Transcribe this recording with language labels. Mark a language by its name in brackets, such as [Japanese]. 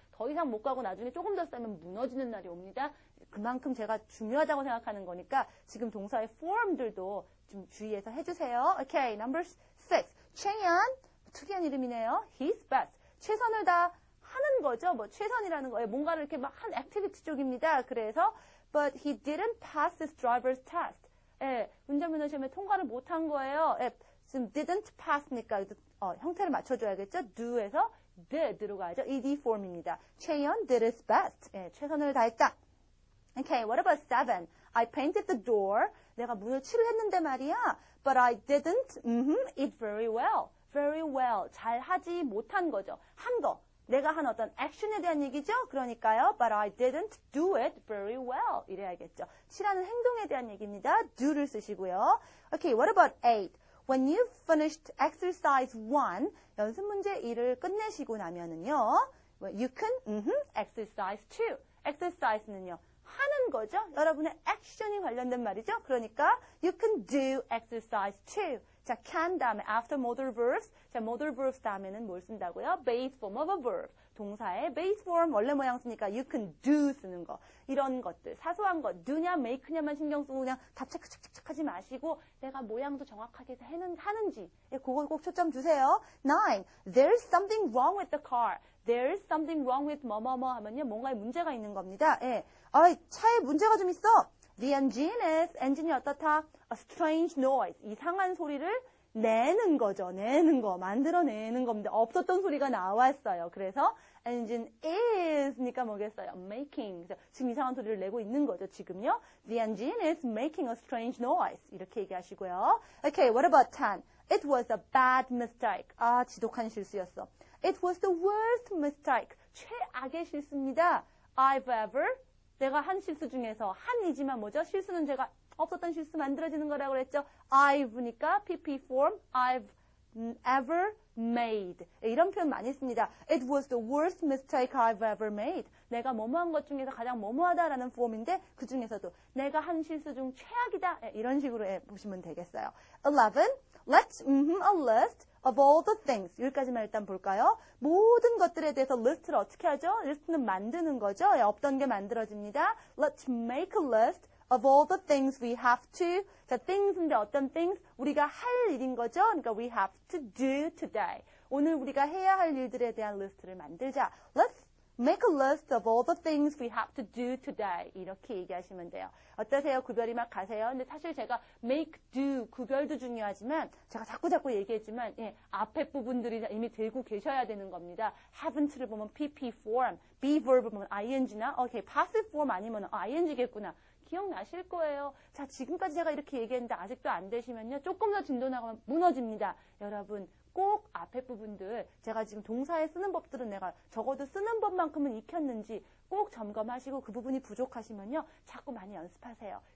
[Korean] 더 이상 못 가고 나중에 조금 더 쌓으면 무너지는 날이 옵니다. 그만큼 제가 중요하다고 생각하는 거니까 지금 동사의 form들도 좀 주의해서 해주세요. [English] Okay, number 6. 최연. [Korean] 특이한 이름이네요. [English] His best. [Korean] 최선을 다 하는 거죠. 뭐 최선이라는 거예요. 뭔가를 이렇게 막 한 액티비티 쪽입니다. [English] 그래서 but he didn't pass his driver's test. [Korean] 예, 운전면허 시험에 통과를 못한 거예요. 예, 지금 [English] didn't pass [Korean] 니까 형태를 맞춰줘야겠죠. do에서 did로 가야죠. ed form입니다. [English] 최연 did his best. [Korean] 예, 최선을 다했다. [English] Okay, what about 7? I painted the door. [Korean] 내가 문을 칠했는데 말이야. [English] But I didn't it very well. very well. [Korean] 잘 하지 못한 거죠. 한 거. 내가 한 어떤 액션에 대한 얘기죠. 그러니까요. [English] But I didn't do it very well. [Korean] 이래야겠죠. 칠하는 행동에 대한 얘기입니다. do를 쓰시고요. [English] Okay, what about 8? When you finished exercise 1, [Korean] 연습 문제 1을 끝내시고 나면은요. [English] You can exercise 2. exercise는요. [Korean] 하는 거죠. 여러분의 액션이 관련된 말이죠. [English] 그러니까 you can do exercise 2. 자, can 다음에 after modal verbs. [Korean] 자, modal verbs 다음에는 뭘 쓴다고요? [English] base form of a verb. [Korean] 동사의 base form 원래 모양 쓰니까 [English] you can do [Korean] 쓰는 거. 이런 것들. 사소한 거. do냐 make냐만 신경 쓰고 그냥 답 착착착착 하지 마시고 내가 모양도 정확하게 하는지. 예, 그거 꼭 초점 주세요. 9. [English] There's something wrong with the car. There's something wrong with 뭐뭐뭐 하면요. [Korean] 뭔가에 문제가 있는 겁니다. 예. 차에 문제가 좀 있어. [English] The engine is, [Korean] 엔진이 어떻다? [English] A strange noise. [Korean] 이상한 소리를 내는 거죠. 내는 거. 만들어내는 겁니다. 없었던 소리가 나왔어요. 그래서 [English] engine is [Korean] 니까 뭐겠어요? [English] making. [Korean] 지금 이상한 소리를 내고 있는 거죠. 지금요. [English] The engine is making a strange noise. [Korean] 이렇게 얘기하시고요. [English] Okay, what about 10? It was a bad mistake. [Korean] 지독한 실수였어. [English] It was the worst mistake. [Korean] 최악의 실수입니다. [English] I've ever [Korean] 내가 한 실수 중에서 한이지만 뭐죠? 실수는 제가 없었던 실수 만들어지는 거라고 그랬죠. [English] I've니까 PP form I've ever made. [Korean] 이런 표현 많이 씁니다. [English] It was the worst mistake I've ever made. [Korean] 내가 뭐뭐한 것 중에서 가장 뭐뭐하다라는 폼인데 그 중에서도 내가 한 실수 중 최악이다. 이런 식으로 보시면 되겠어요. 11. [English] Let's a list of all the things. [Korean] 여기까지만 일단 볼까요? 모든 것들에 대해서 리스트를 어떻게 하죠? 리스트는 만드는 거죠. 없던 게 만들어집니다. [English] Let's make a list of all the things we have to. [Korean] 자, things인데 어떤 things? 우리가 할 일인 거죠. 그러니까 [English] we have to do today. [Korean] 오늘 우리가 해야 할 일들에 대한 리스트를 만들자. [English] Let's make a list of all the things we have to do today. [Korean] 이렇게 얘기하시면 돼요. 어떠세요? 구별이 막 가세요? 근데 사실 제가 make, do, 구별도 중요하지만 제가 자꾸 얘기했지만 앞에 부분들이 이미 들고 계셔야 되는 겁니다. haven't를 보면 PP form, be verb 보면 ing나 passive form 아니면 ing겠구나. 기억나실 거예요. 자, 지금까지 제가 이렇게 얘기했는데 아직도 안 되시면요. 조금 더 진도 나가면 무너집니다. 여러분. 꼭 앞에 부분들 제가 지금 동사에 쓰는 법들은 내가 적어도 쓰는 법만큼은 익혔는지 꼭 점검하시고 그 부분이 부족하시면요. 자꾸 많이 연습하세요.